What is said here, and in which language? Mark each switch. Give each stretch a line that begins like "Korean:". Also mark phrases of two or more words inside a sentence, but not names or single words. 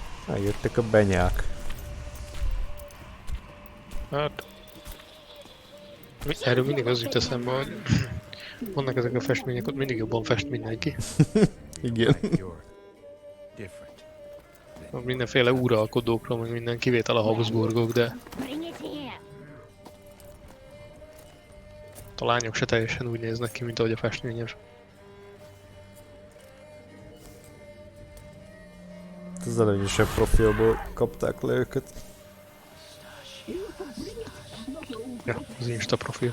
Hungarian: Megjöttek a benyák. Hát... Erről mindig az jut eszembe, hogy vannak ezek a festmények, ott mindig jobban fest mindenki. Igen.
English: You're different.
Hungarian: Mindenféle uralkodókról, meg minden kivétel a Habsburgok, de
English: Bring it here.
Hungarian: a lányok se teljesen úgy néznek ki, mint ahogy a festményes. Az előnyösebb profilból kapták le őket. Ja, az Insta profil.